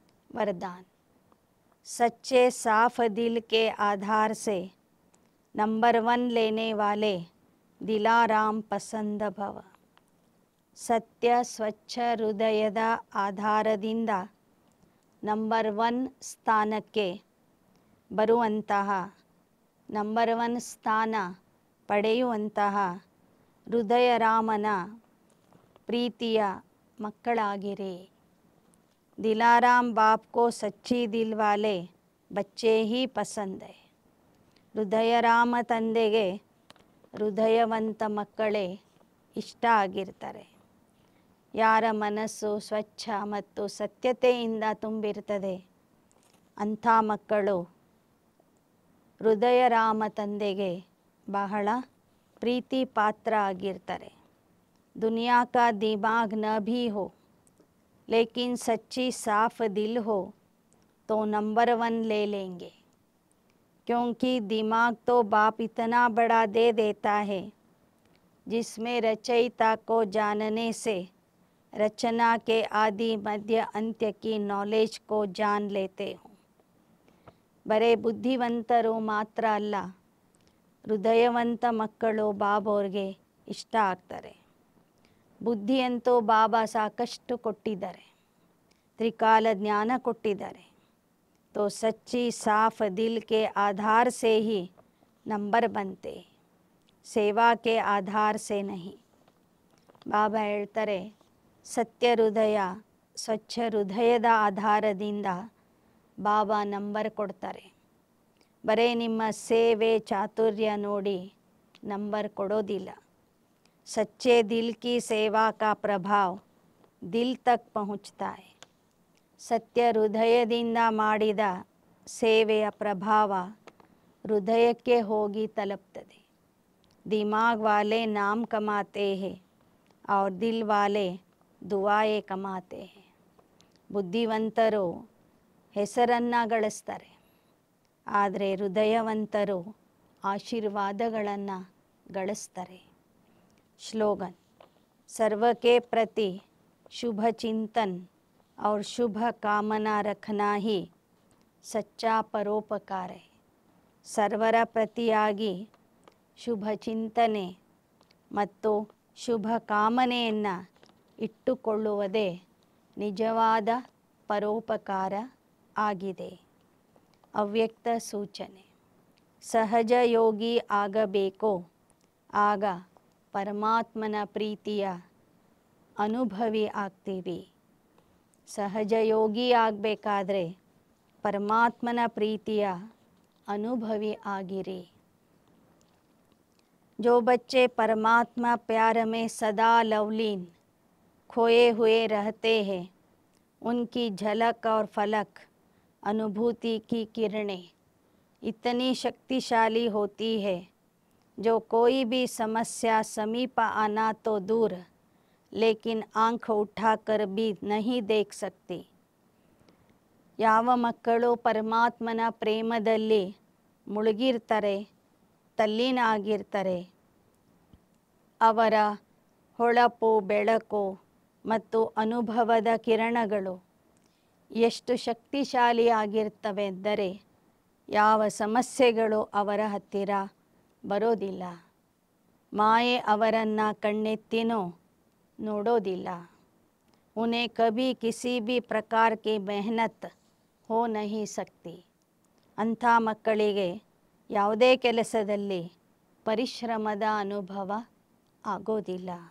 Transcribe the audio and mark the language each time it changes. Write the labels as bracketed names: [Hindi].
[Hindi] ವರದಾನ್, सच्चे साफ दिल के आधार से नंबर 1 लेने वाले दिलाराम पसंद भव. [Kannada] ಸತ್ಯ ಸ್ವಚ್ಛ ಹೃದಯದ ಆಧಾರದಿಂದ ನಂಬರ್ 1 ಸ್ಥಾನಕ್ಕೆ ಬರುವಂತಹ, ನಂಬರ್ 1 ಸ್ಥಾನ ಪಡೆಯುವಂತಹ ಹೃದಯ ರಾಮನ ಪ್ರೀತಿಯ ಮಕ್ಕಳಾಗಿರಿ. [Hindi] दिलाराम बाप को सच्ची दिल वाले बच्चे ही पसंद है. [Kannada] ಹೃದಯರಾಮ ತಂದೆಗೆ ಹೃದಯವಂತ ಮಕ್ಕಳೇ ಇಷ್ಟ ಆಗಿರ್ತಾರೆ. ಯಾರ ಮನಸ್ಸು ಸ್ವಚ್ಛ ಮತ್ತು ಸತ್ಯತೆಯಿಂದ ತುಂಬಿರ್ತದೆ ಅಂಥ ಮಕ್ಕಳು ಹೃದಯರಾಮ ತಂದೆಗೆ ಬಹಳ ಪ್ರೀತಿ ಪಾತ್ರ ಆಗಿರ್ತಾರೆ. [Hindi] ದುನಿಯಾ ಕಾ ದಿಮಾಗ್ ನ ಭೀ ಹೋ, लेकिन सच्ची साफ दिल हो तो नंबर 1 ले लेंगे. क्योंकि दिमाग तो बाप इतना बड़ा दे देता है जिसमें रचयिता को जानने से रचना के आदि मध्य अंत्य की नॉलेज को जान लेते हो. [Kannada] ಬರೇ ಬುದ್ಧಿವಂತರು ಮಾತ್ರ ಅಲ್ಲ, ಹೃದಯವಂತ ಮಕ್ಕಳು ಬಾಬೋರ್ಗೆ ಇಷ್ಟ ಆಗ್ತಾರೆ. ಬುದ್ಧಿಯಂತೂ ಬಾಬಾ ಸಾಕಷ್ಟು ಕೊಟ್ಟಿದ್ದಾರೆ, ತ್ರಿಕಾಲ ಜ್ಞಾನ ಕೊಟ್ಟಿದ್ದಾರೆ. [Hindi] तो सच्ची साफ दिल के आधार से ही नंबर बनते, सेवा के आधार से नहीं. [Kannada] ಬಾಬಾ ಹೇಳ್ತಾರೆ, ಸತ್ಯ ಹೃದಯ, ಸ್ವಚ್ಛ ಹೃದಯದ ಆಧಾರದಿಂದ ಬಾಬಾ ನಂಬರ್ ಕೊಡ್ತಾರೆ. ಬರೇ ನಿಮ್ಮ ಸೇವೆ ಚಾತುರ್ಯ ನೋಡಿ ನಂಬರ್ ಕೊಡೋದಿಲ್ಲ. [Hindi] सच्चे दिल की सेवा का प्रभाव दिल तक पहुँचता है. [Kannada] ಸತ್ಯ ಹೃದಯದಿಂದ ಮಾಡಿದ ಸೇವೆಯ ಪ್ರಭಾವ ಹೃದಯಕ್ಕೆ ಹೋಗಿ ತಲುಪ್ತದೆ. [Hindi] ದಿಮಾಗ್ ವಾಲೆ ನಾಮ್ ಕಮಾತೆ ಹೇ और दिल वाले दुआएं ಕಮಾತೆ ಹೇ. [Kannada] ಬುದ್ಧಿವಂತರು ಹೆಸರನ್ನು ಗಳಿಸ್ತಾರೆ, ಆದರೆ ಹೃದಯವಂತರು ಆಶೀರ್ವಾದಗಳನ್ನು ಗಳಿಸ್ತಾರೆ. [Hindi] ಸ್ಲೋಗನ್: सर्व के प्रति शुभ चिंतन और शुभ कामना रखना ही सच्चा परोपकार है. [Kannada] ಸರ್ವರ ಪ್ರತಿಯಾಗಿ ಶುಭ ಚಿಂತನೆ ಮತ್ತು ಶುಭ ಕಾಮನೆಯನ್ನು ಇಟ್ಟುಕೊಳ್ಳುವುದೇ ನಿಜವಾದ ಪರೋಪಕಾರ ಆಗಿದೆ. ಅವ್ಯಕ್ತ ಸೂಚನೆ: ಸಹಜ ಯೋಗಿ ಆಗಬೇಕೋ ಆಗ ಪರಮಾತ್ಮನ ಪ್ರೀತಿಯ ಅನುಭವಿ ಆಗ್ತೀವಿ. ಸಹಜ ಯೋಗಿ ಆಗಬೇಕಾದ್ರೆ ಪರಮಾತ್ಮನ ಪ್ರೀತಿಯ अनुभवी आगिरे. [Hindi] जो बच्चे परमात्मा प्यार में सदा लवलीन खोए हुए रहते हैं, उनकी झलक और फलक अनुभूति की किरणें इतनी शक्तिशाली होती है जो कोई भी समस्या समीप आना तो दूर लेकिन आंख उठाकर भी नहीं देख सकती. [Kannada] ಯಾವ ಮಕ್ಕಳು ಪರಮಾತ್ಮನ ಪ್ರೇಮದಲ್ಲಿ ಮುಳುಗಿರ್ತಾರೆ, ತಲ್ಲೀನ ಆಗಿರ್ತಾರೆ, ಅವರ ಹೊಳಪು ಬೆಳಕು ಮತ್ತು ಅನುಭವದ ಕಿರಣಗಳು ಎಷ್ಟು ಶಕ್ತಿಶಾಲಿಯಾಗಿರ್ತವೆ ಎಂದರೆ ಯಾವ ಸಮಸ್ಯೆಗಳು ಅವರ ಹತ್ತಿರ ಬರೋದಿಲ್ಲ. ಮಾಯೆ ಅವರನ್ನು ಕಣ್ಣೆತ್ತಿನೂ ನೋಡೋದಿಲ್ಲ. [Hindi] उन्हें कभी किसी भी प्रकार की मेहनत हो नहीं सकती. [Kannada] ಅಂಥ ಮಕ್ಕಳಿಗೆ ಯಾವುದೇ ಕೆಲಸದಲ್ಲಿ ಪರಿಶ್ರಮದ ಅನುಭವ ಆಗೋದಿಲ್ಲ.